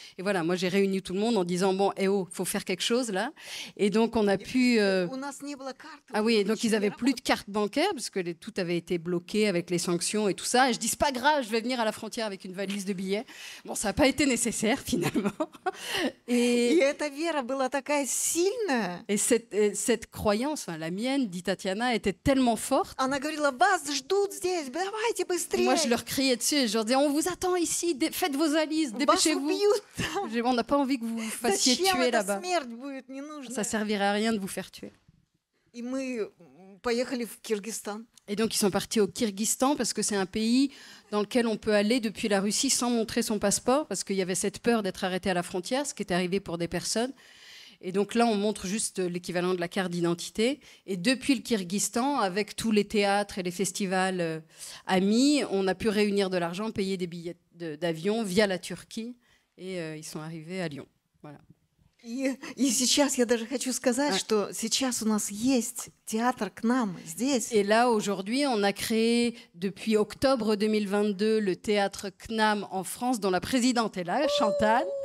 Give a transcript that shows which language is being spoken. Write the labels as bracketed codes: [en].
[fr] Et voilà, moi j'ai réuni tout le monde en disant bon, faut faire quelque chose là. Et donc on a pu. Ah oui, donc ils n'avaient plus de carte bancaire parce que tout avait été bloqué avec les sanctions et tout ça. Et je dis c'est pas grave, je vais venir à la frontière avec une valise de billets. Bon, ça n'a pas été nécessaire finalement. [ru] Et эта вера была такая сильная. [fr] Et cette croyance, la mienne, dit Tatiana, était tellement forte. [ru] Она говорила, вас ждут здесь, давайте быстрее. [fr] Moi, je leur criais dessus, je leur disais, on vous attend ici, faites vos valises, dépêchez-vous. On n'a pas envie que vous vous fassiez tuer là-bas. Ça servirait à rien de vous faire tuer. [ru] И мы поехали в Кыргызстан. [fr] Et donc, ils sont partis au Kyrgyzstan parce que c'est un pays dans lequel on peut aller depuis la Russie sans montrer son passeport parce qu'il y avait cette peur d'être arrêté à la frontière, ce qui est arrivé pour des personnes. Et donc là, on montre juste l'équivalent de la carte d'identité. Et depuis le Kyrgyzstan, avec tous les théâtres et les festivals amis, on a pu réunir de l'argent, payer des billets d'avion via la Turquie. Et ils sont arrivés à Lyon. Voilà. [ru] И сейчас я даже хочу сказать, что сейчас у нас есть театр КНАМ здесь. [fr] Et là, aujourd'hui, on a créé depuis octobre 2022 le théâtre CNAM en France, dont la présidente est là, Chantal.